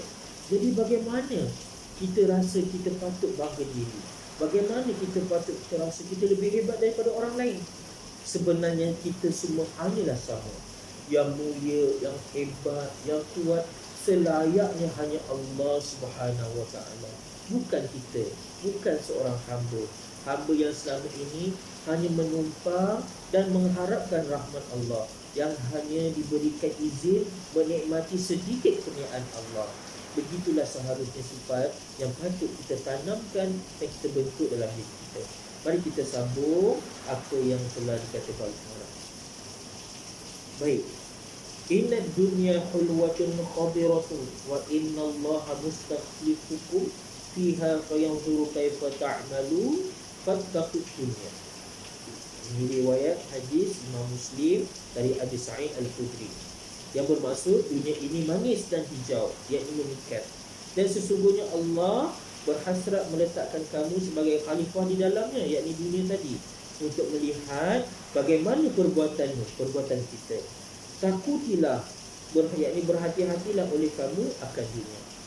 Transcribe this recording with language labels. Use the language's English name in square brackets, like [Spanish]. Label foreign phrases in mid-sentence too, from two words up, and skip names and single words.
[Malay] Jadi bagaimana kita rasa kita patut bangga diri? Bagaimana kita patut rasa kita lebih hebat daripada orang lain? Sebenarnya kita semua hanyalah sama. Yang mulia, yang hebat, yang kuat, selayaknya hanya Allah [Arabic] سبحانه وتعالى. [Malay] Bukan kita, bukan seorang hamba. Hamba yang selama ini hanya menumpang dan mengharapkan rahmat Allah, yang hanya diberikan izin menikmati sedikit kurniaan Allah. Begitulah seharusnya sifat yang patut kita tanamkan dan kita bentuk dalam diri kita. Mari kita sambung apa yang telah dikatakan oleh Allah. Baik. [Arabic] إن الدنيا حلوة خضرة وإن الله مستخلفكم فيها فينظر كيف تعملون فاتقوا الدنيا. [Malay] Ini riwayat hadis Imam Muslim dari Abi Sa'id Al-Khudri, yang bermaksud dunia ini manis dan hijau, iaitu memikat, dan sesungguhnya Allah berhasrat meletakkan kamu sebagai khalifah di dalamnya, iaitu dunia tadi, untuk melihat bagaimana perbuatanmu, perbuatan kita. Takutilah, yakni berhati-hatilah oleh kamu akan dunia.